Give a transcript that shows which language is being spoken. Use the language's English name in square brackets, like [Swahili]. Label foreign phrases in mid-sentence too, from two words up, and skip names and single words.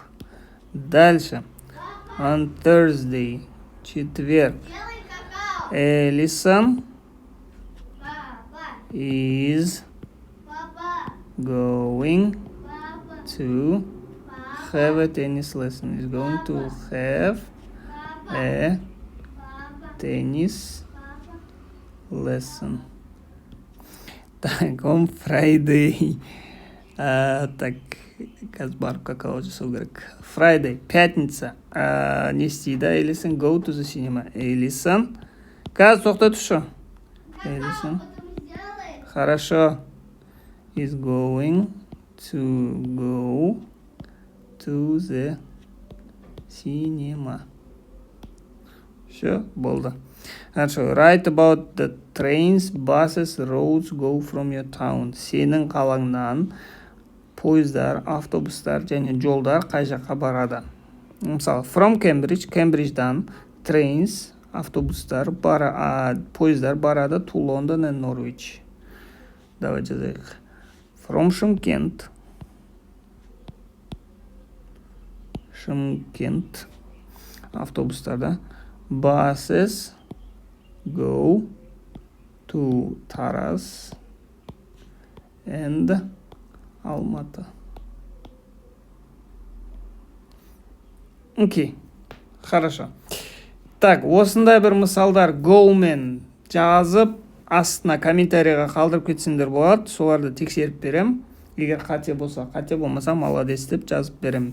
[English] Дальше, on Thursday, четверг, Allison is going to have a tennis lesson. Is going to have a tennis lesson. Так, on Friday. [Kazakh] Так, қазір барып какао жасау керек. Friday, пятница. Не істейді? [English] Allison go to the cinema. Allison. [Kazakh] Қазір тоқта тұршы. Allison. [Russian] Хорошо. [English] Is going to go to the cinema. [Russian] Все, болды. Хорошо. [English] Write about the trains, buses, roads go from your town. [Kazakh] Сенің қалаңнан пойыздар, автобустар және жолдар қай жаққа барады. Мысалы, [English] from Cambridge, Кембридждан, trains, [Kazakh] автобустар, пойыздар барады [English] to London and Norwich. [Kazakh] Давай жазайық. From Шымкент, автобустарда, [English] buses go to Тараз and Алматы. [Russian] Окей, хорошо. [Kazakh] Так, осындай бір мысалдар go-мен жазып, астына комментарийға қалдырып кетсеңдер болады. Соларды тексеріп берем. Егер қате болса, қате болмаса, молодец деп жазып берем.